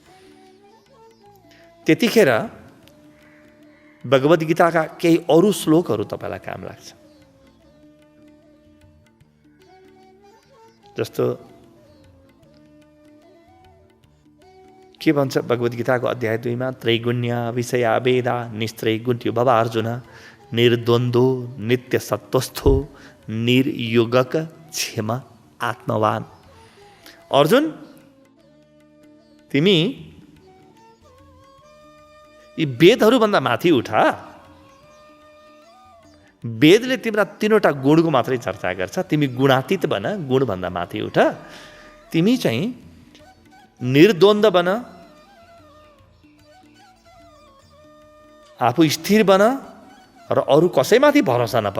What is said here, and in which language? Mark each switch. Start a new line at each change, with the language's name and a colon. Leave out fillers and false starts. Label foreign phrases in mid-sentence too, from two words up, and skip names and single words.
Nepali: त्यतिखेर भगवद् गीताका केही अरू श्लोकहरू तपाईँलाई काम लाग्छ। जस्तो के भन्छ भगवद् गीताको अध्याय 2 मा?
Sanskrit: त्रैगुण्य विषया वेदा निस्त्रैगुण्यो भव अर्जुन निर्द्वन्द्वो नित्य सत्वस्थो निर्योगक क्षेम आत्मवान।
Nepali: अर्जुन, तिमी यी वेदहरूभन्दा माथि उठा। वेदले तिम्रा 3वटा गुणको मात्रै चर्चा गर्छ। तिमी गुणातीत बन, गुणभन्दा माथि उठ। तिमी चाहिँ निर्द्वन्द्व बन, आफू स्थिर बन र अरू कसैमाथि भरोसा नपर।